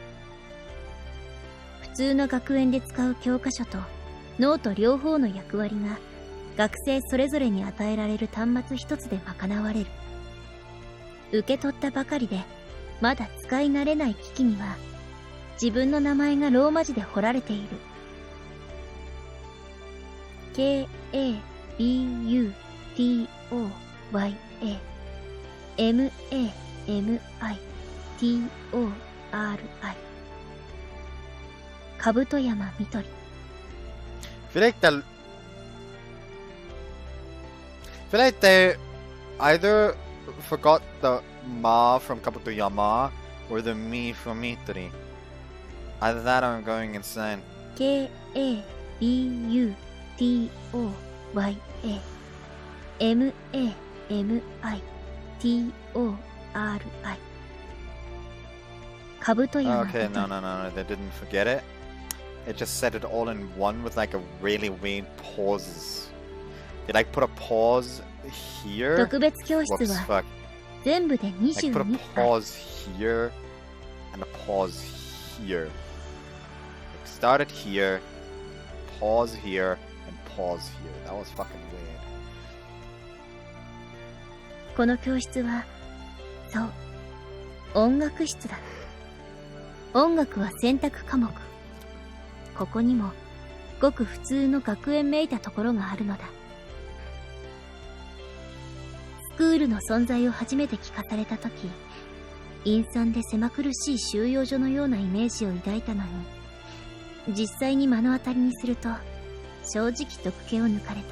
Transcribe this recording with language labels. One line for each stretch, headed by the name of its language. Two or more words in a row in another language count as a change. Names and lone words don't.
Japanese: 普通の学園で使う教科書とノート両方の役割が学生それぞれに与えられる端末一つで賄われる。受け取ったばかりでまだ使い慣れない機器には自分の名前がローマ字で彫られている。K-A-B-U-T-O-Y-A M-A-M-I-T-O-R-I カブト山みとり。
English: I feel like they either forgot the Ma from Kabutoyama or the Mi from Mitori. Either that or I'm going insane.
Japanese: K-A-B-U-T-O-Y-A M-A-M-I-T-O-R-I カブト山みとり。
English: Okay, no, they didn't forget it. It just said it all in one with like a really weird pauses. They like put a pause here.
Japanese: 特別教室
English: Whoops,
Japanese: は
English: fuck.
Japanese: 全部で
English: Like put a
Japanese: 22ある。
English: pause here and a pause here. Like started here, pause here, and pause here. That was fucking weird.
Japanese: この教室はそう、音楽室だ。音楽は選択科目。ここにもごく普通の学園めいたところがあるのだ。スクールの存在を初めて聞かされたとき、陰惨で狭苦しい収容所のようなイメージを抱いたのに、実際に目の当たりにすると正直毒気を抜かれた。